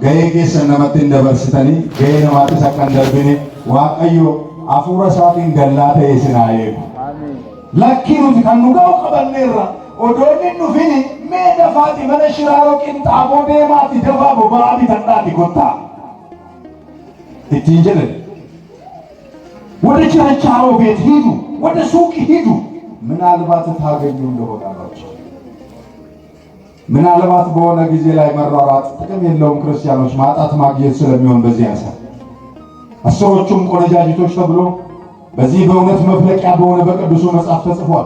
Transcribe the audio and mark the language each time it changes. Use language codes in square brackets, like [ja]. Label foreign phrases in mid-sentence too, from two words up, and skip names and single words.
[om] ga'ee keessa namatti hin dabarsitanii ga'ee namaattis akka hin darbine Waaqayyo hafuura isaatiin gallaa ta'e isin haa eegu. Lakkii nuti kan nu ga'u qabanneerra odoonni dhufini mee dafaati mana shiraaroo qinxaaboo deemaati dafaa boba'aa bitadhaati kottaa ittiin jedhan [am] ወደ ችርቻሮ ቤት ሂዱ፣ ወደ ሱቅ ሂዱ። ምናልባት ታገኙ እንደሆናላችሁ ምናልባት በሆነ ጊዜ ላይ መሯሯጥ ጥቅም የለውም። ክርስቲያኖች ማጣት ማግኘት ስለሚሆን በዚህ ያሳል አስሮቹም ቆነጃጅቶች ተብሎ በዚህ በእውነት መፍለቂያ በሆነ በቅዱሱ መጽሐፍ ተጽፏል።